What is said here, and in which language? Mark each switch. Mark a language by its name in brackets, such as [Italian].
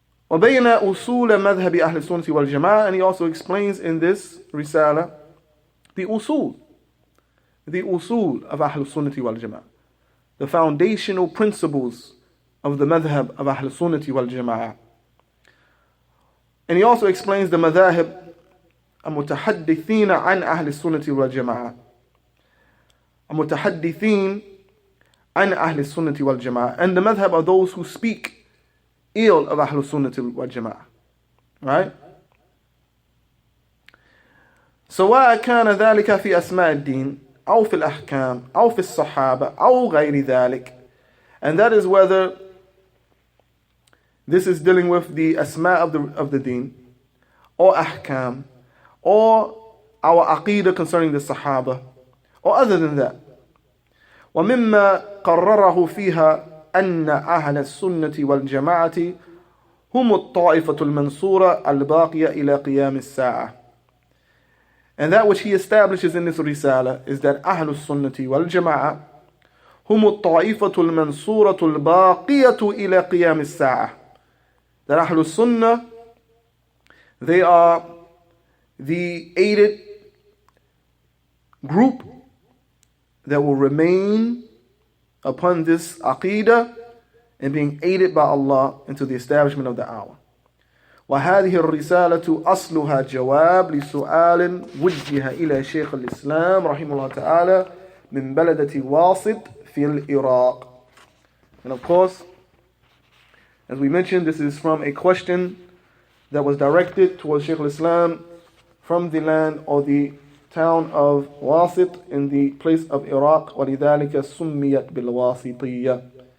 [Arabic] وبين أصول مذهب أهل السنة والجماعة, [English] and he also explains in this risala the usul of Ahl Sunnati wal Jama'ah, the foundational principles of the madhab of Ahl Sunnati wal Jama'ah. And he also explains the madhahib [Arabic] المتحدثين عن أهل السنة والجماعة. المتحدثين عن أهل السنة والجماعة. [English] And the madhab are those who speak ill of أهل السنة والجماعة. Right? [Arabic] سواء كان ذلك في أسماء الدين أو في الأحكام أو في الصحابة أو غير ذلك. [English] And that is whether this is dealing with the asma of the deen, or ahkam, or our aqidah concerning the sahaba, or other than that. [Arabic] ومما قرره فيها أن أهل السنة والجماعة هم الطائفة المنصورة الباقية إلى قيام الساعة. [English] And that which he establishes in this risala is that [Arabic] أهل السنة والجماعة هم الطائفة المنصورة الباقية إلى قيام الساعة. [English] That Ahlul Sunnah, they are the aided group that will remain upon this aqidah and being aided by Allah into the establishment of the hour. [Arabic] وهذه الرسالة أصلها جواب لسؤال وجه إلى شيخ الإسلام رحمه الله تعالى من بلدة واسط في العراق. [English] And of course, as we mentioned, this is from a question that was directed towards Shaykh al-Islam from the land or the town of Wasit in the place of Iraq. [Arabic] وَلِذَلِكَ سُمِّيَتْ بِالْوَاسِطِيَّةِ.